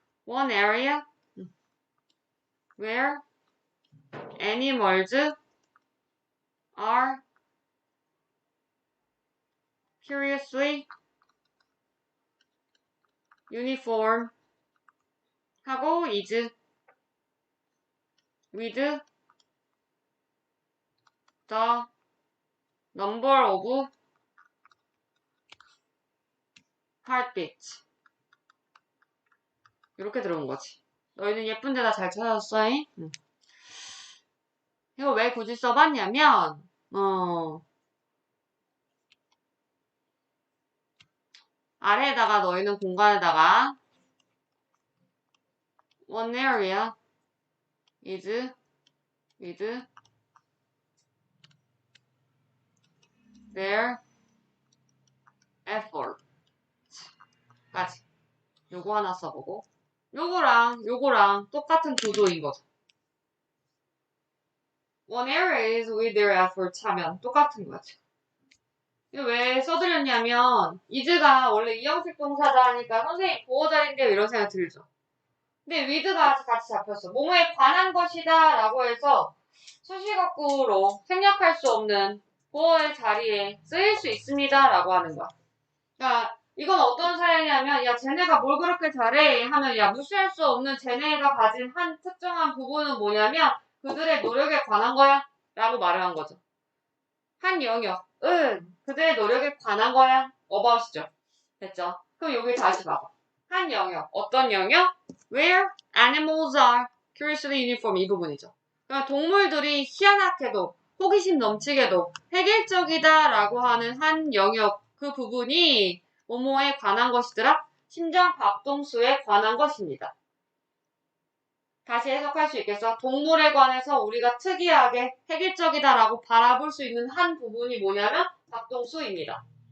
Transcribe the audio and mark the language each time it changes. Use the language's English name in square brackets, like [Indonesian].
[English] One area where animals are curiously uniform [Korean] 하고 [English] is with the number of heartbeats [Korean] 이렇게 들어온 거지. 너희는 예쁜 데다 잘 찾아줬어. 응. 이거 왜 굳이 써봤냐면 아래에다가 너희는 공간에다가 [English] one area is with their effort까지. [Korean] 요거 하나 써보고 요거랑 똑같은 구조인 거죠. [English] One area is with their efforts [Korean] 하면 똑같은 거죠. 이거 왜 써드렸냐면 is가 원래 이형식 동사다 하니까 선생님 보호자인데요 이런 생각 들죠. 근데 with가 같이 잡혔어. 뭐뭐에 관한 것이다 라고 해서 수식어구로 생략할 수 없는 보어의 자리에 쓰일 수 있습니다 라고 하는 거야. 그러니까 이건 어떤 사례냐면 야 쟤네가 뭘 그렇게 잘해 하면 야 무시할 수 없는 쟤네가 가진 한 특정한 부분은 뭐냐면 그들의 노력에 관한 거야 라고 말을 한 거죠. 한 영역은 그들의 노력에 관한 거야. about이죠. 됐죠? 그럼 여기 다시 봐봐. 한 영역. 어떤 영역? [English] Where animals are curiously uniform [Korean] 이 부분이죠. 그러니까 동물들이 희한하게도 호기심 넘치게도 획일적이다 라고 하는 한 영역 그 부분이 뭐뭐에 관한 것이더라? 심장박동수에 관한 것입니다. 다시 해석할 수 있겠어? 동물에 관해서 우리가 특이하게 획일적이다라고 바라볼 수 있는 한 부분이 뭐냐면 박동수입니다.